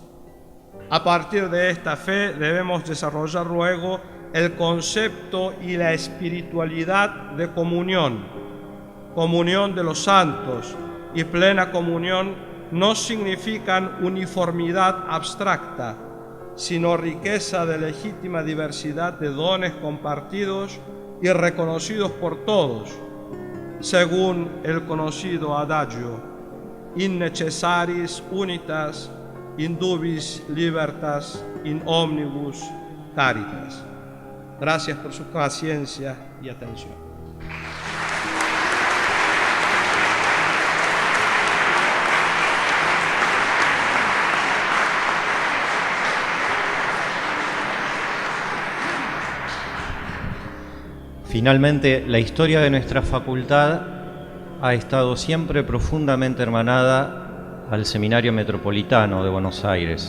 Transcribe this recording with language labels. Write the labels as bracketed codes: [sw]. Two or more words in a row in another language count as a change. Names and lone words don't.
[es] A partir de esta fe debemos desarrollar luego el concepto y la espiritualidad de comunión, comunión de los santos y plena comunión. No significan uniformidad abstracta, sino riqueza de legítima diversidad de dones compartidos y reconocidos por todos, según el conocido adagio, [la] in necessaris unitas, in dubis libertas, in omnibus caritas. [es] Gracias por su paciencia y atención. Finalmente, la historia de nuestra facultad ha estado siempre profundamente hermanada al Seminario Metropolitano de Buenos Aires.